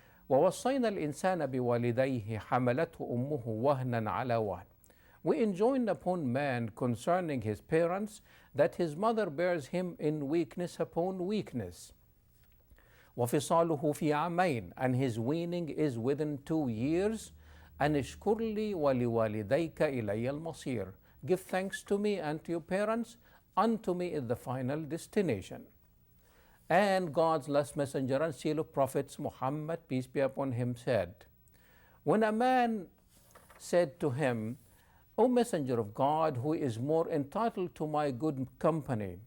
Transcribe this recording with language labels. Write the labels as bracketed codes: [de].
[ar] ووصينا الإنسان بوالديه حملته أمه وهنا على وهن. [en] We enjoined upon man concerning his parents that his mother bears him in weakness upon weakness. [ar] وفصاله في عامين, [en] and his weaning is within 2 years. [ar] أن اشكر لي ولوالديك إلي المصير. [en] Give thanks to me and to your parents. Unto me is the final destination. And God's last messenger and seal of prophets, Muhammad, peace be upon him, said, when a man said to him, O messenger of God, who is more entitled to my good company?